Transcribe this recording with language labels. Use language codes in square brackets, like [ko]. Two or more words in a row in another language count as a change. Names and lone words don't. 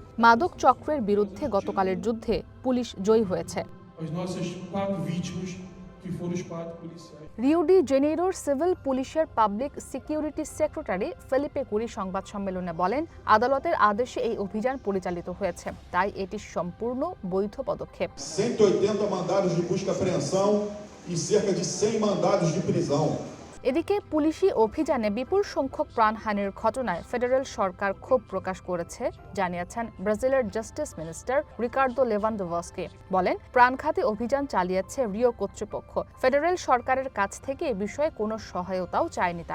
[bn] মাদক চক্রের বিরুদ্ধে গতকালের যুদ্ধে পুলিশ জয়ী হয়েছে। রিও ডি জেনেইরোর সিভিল পুলিশের [en] public security secretary [bn] ফেলিপে কুরি সংবাদ সম্মেলনে বলেন, আদালতের আদেশে এই অভিযান পরিচালিত হয়েছে, তাই এটি সম্পূর্ণ বৈধ পদক্ষেপ। [pt] 180 mandados de busca e apreensão e cerca de 100 mandados de prisão. [bn] এদিকে পুলিশি অভিযানে বিপুল সংখ্যক প্রাণহানির ঘটনায় ফেডারেল সরকার ক্ষোভ প্রকাশ করেছে জানিয়েছেন ব্রাজিলের [en] justice minister [bn] রিকার্দো লেভানদোভস্কি। বলেন, প্রাণঘাতী অভিযান চালিয়েছে রিও কর্তৃপক্ষ। ফেডারেল সরকারের কাছ থেকে এ বিষয়ে কোনো সহায়তাও চায়নি তারা।